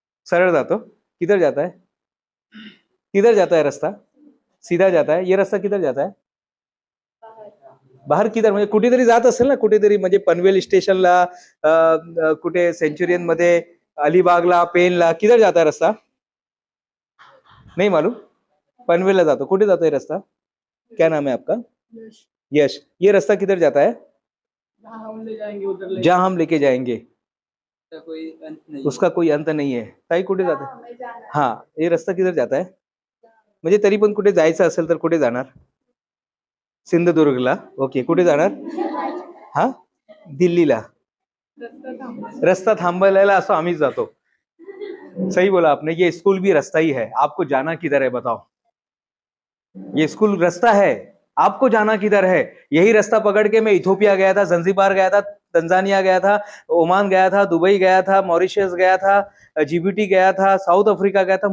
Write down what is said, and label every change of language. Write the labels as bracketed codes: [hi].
[mr] सरळ जातो, [hi] किधर जाता है, किधर जाता है रास्ता, सीधा जाता है. ये रास्ता किधर जाता है, बाहेर किधर, [mr] म्हणजे कुठेतरी जात असेल ना, कुठेतरी म्हणजे पनवेल स्टेशनला, कुठे सेंचुरियन मध्ये, अलिबागला, पेनला, [hi] किधर जाता है रास्ता. नहीं मालूम, [mr] पनवेलला जातो. कुठे जातो [hi] ये रास्ता, क्या नाम है आपका. यश. ये रास्ता किधर जाता है, जहां हम लेके जाएंगे, उसका कोई अंत नहीं है. [mr] ताई कुठे [hi] जाता है. हाँ ये रास्ता किधर जाता है, [mr] म्हणजे तरी पण कुठे जायचं असेल तर कुठे जाणार. सिंधुदुर्गला. ओके, कुठे जाणार. हा दिल्लीला. रास्ता थांबायला असं आम्ही जातो. [hi] सही बोला आपने, ये स्कूल भी रास्ता ही है. आपको जाना किधर है बताओ, ये स्कूल रास्ता है, आपको जाना किधर है. यही रास्ता पकड़ के मैं इथोपिया गया था, जंजीबार गया था, तंजानिया गया था, ओमान गया था, दुबई गया था, मॉरिशस गया था, जीबीटी गया था, साउथ अफ्रीका गया था.